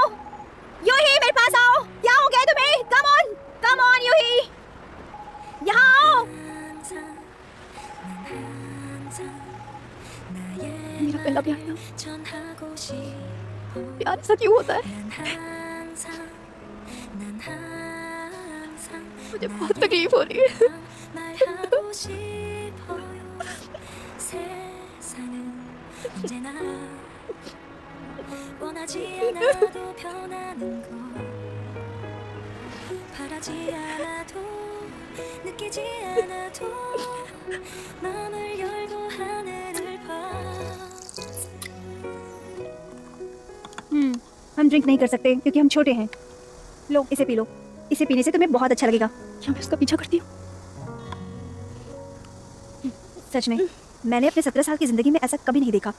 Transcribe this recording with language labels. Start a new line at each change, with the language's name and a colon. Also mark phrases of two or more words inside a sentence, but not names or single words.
Hindi: यूही, मेरे पास आओ। क्या हो गया तुम्हें?
English: come on
Hindi: यूही, यहाँ आओ। मेरा पहला प्यार था। प्यार ऐसा क्यों होता है? मुझे बहुत तकलीफ हो रही है।
Korean: 원하지 않아도 변하는 걸 바라지 않아도 느끼지 않아도 마음을 열고 하늘을 봐
Hindi: हम ड्रिंक नहीं कर सकते क्योंकि हम छोटे हैं। लो इसे पी लो, इसे पीने से तुम्हें बहुत अच्छा लगेगा। क्या मैं उसका पीछा करती हूँ? सच में मैंने अपने 17 साल की जिंदगी में ऐसा कभी नहीं देखा।